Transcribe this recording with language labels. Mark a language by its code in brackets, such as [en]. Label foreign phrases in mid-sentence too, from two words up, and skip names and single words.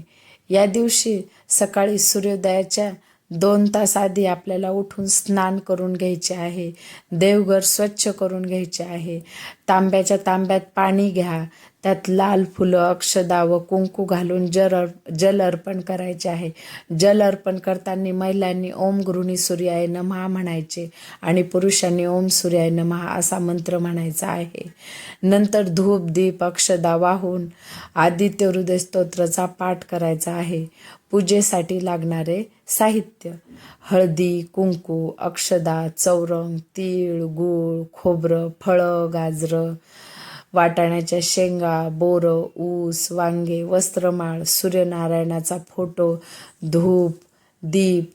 [mr] या दिवशी सकाळी सूर्योदयाच्या 2 तास आधी आपल्याला उठून स्नान करून घ्यायचे आहे. देवघर स्वच्छ करून घ्यायचे आहे. तांब्याच्या तांब्यात पाणी घ्या. त्यात लाल फुलं, अक्षदा व कुंकू घालून जल अर्पण करायचे आहे. जल अर्पण करताना महिलांनी [sa] ओम गृहिणी सूर्याय नमः [mr] म्हणायचे आणि पुरुषांनी [sa] ओम सूर्याय नमः [mr] असा मंत्र म्हणायचा आहे. नंतर धूप, दीप, अक्षदा वाहून आदित्य हृदय स्तोत्राचा पाठ करायचा आहे. पूजेसाठी लागणारे साहित्य: हळदी, कुंकू, अक्षदा, चौरंग, तीळ, गूळ, खोबरं, फळं, गाजरं, वाटाण्याच्या शेंगा, बोरं, ऊस, वांगे, वस्त्रमाळ, सूर्यनारायणाचा फोटो, धूप, दीप.